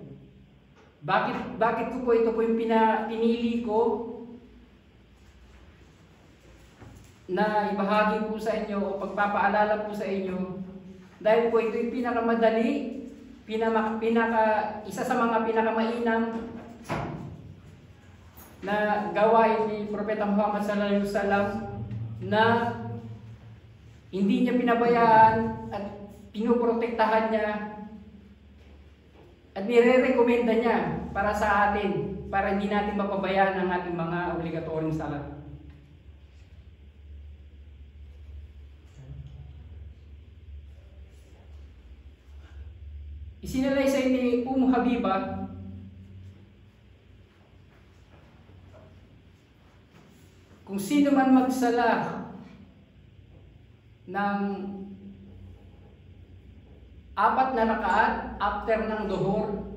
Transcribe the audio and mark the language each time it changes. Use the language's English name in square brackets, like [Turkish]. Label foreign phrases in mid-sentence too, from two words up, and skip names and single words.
[Filipino] Bakit ko po ito po yung pinili ko na ibahagi po sa inyo o pagpapaalala po sa inyo, dahil po ito yung pinakamadali, isa sa mga pinakamainam na gawain ni Propeta Muhammad [Arabic] صلى الله عليه وسلم [Filipino] na hindi niya pinabayaan at pinoprotektahan niya at nire-recommenda niya para sa atin, para hindi natin mapabayaan ang ating mga obligatoryong sala. Isinalaysay ni Habiba kung sino man magsala ng 4 na rakaat after ng Duhur.